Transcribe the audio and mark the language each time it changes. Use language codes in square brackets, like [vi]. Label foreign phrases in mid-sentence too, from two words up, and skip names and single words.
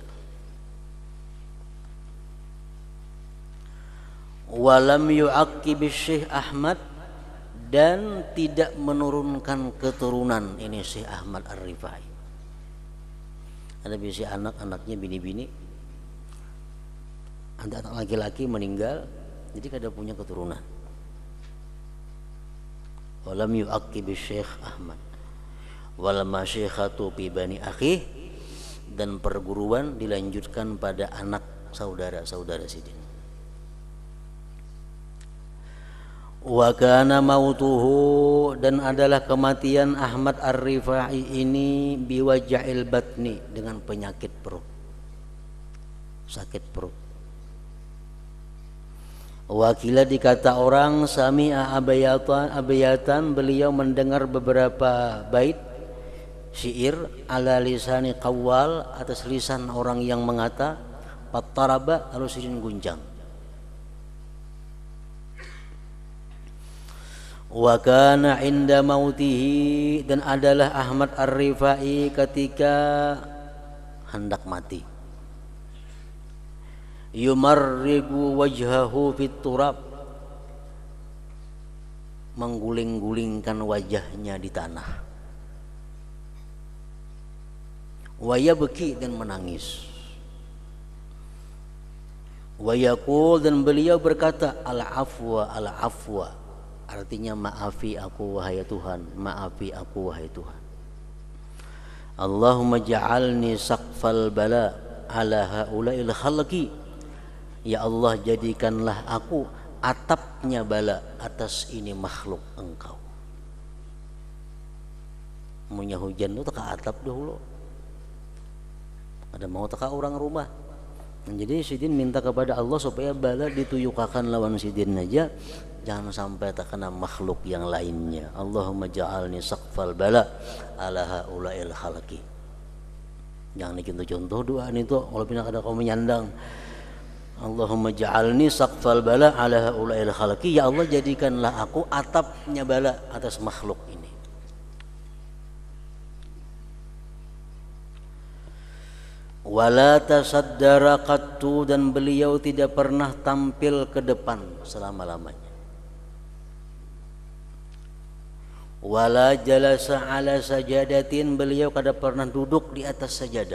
[ar] ولم يعقب شيخ أحمد, [bjn] dan tidak menurunkan keturunan ini Syekh Ahmad Ar-Rifai. Ada biasa anak-anaknya bini-bini, ada anak laki-laki meninggal, jadi kada punya keturunan. [ar] ولم يعقب شيخ أحمد والمشيخة ببني أخي, [bjn] dan perguruan dilanjutkan pada anak saudara-saudara Sidin. [ar] وكان موته, [bjn] dan adalah kematian Ahmad Ar-Rifai ini [ar] بوجع البطن, [bjn] dengan penyakit perut, sakit perut. Wakila, dikata orang, [ar] سمع أبياتا, [bjn] beliau mendengar beberapa bait syair [ar] على لسان قوال, [bjn] atas lisan orang yang mengata, pattaraba, lalu Sidin gunjang. [ar] وكان عند موته, [bjn] dan adalah Ahmad Ar-Rifai ketika hendak mati, [ar] يمرغ وجهه في التراب, [bjn] mengguling-gulingkan wajahnya di tanah, [ar] ويبكي, [bjn] dan menangis, [ar] ويقول, [bjn] dan beliau berkata, [ar] العفو العفو, [bjn] artinya maafi aku wahai Tuhan, maafi aku wahai Tuhan. [ar] اللهم اجعلني سقف البلاء على هؤلاء الخلق, [bjn] ya Allah jadikanlah aku atapnya bala atas ini makhluk engkau. Munya hujan itu teka atap dahulu, ada mau teka orang rumah. Jadi Sidin minta kepada Allah supaya bala dituyukakan lawan Sidin aja, jangan sampai terkena makhluk yang lainnya. [ar] اللهم اجعلني سقف البلاء على هؤلاء الخلق. [bjn] Jangan dicontoh doa itu kalau pina kada kau menyandang. [ar] اللهم اجعلني سقف البلاء على هؤلاء الخلق, [bjn] ya Allah jadikanlah aku atapnya bala atas makhluk ini. [ar] ولا تصدر قط, [bjn] dan beliau tidak pernah tampil ke depan selama-lamanya. [ar] ولا جلس على سجادة, [bjn] beliau kada pernah duduk di atas sajadah.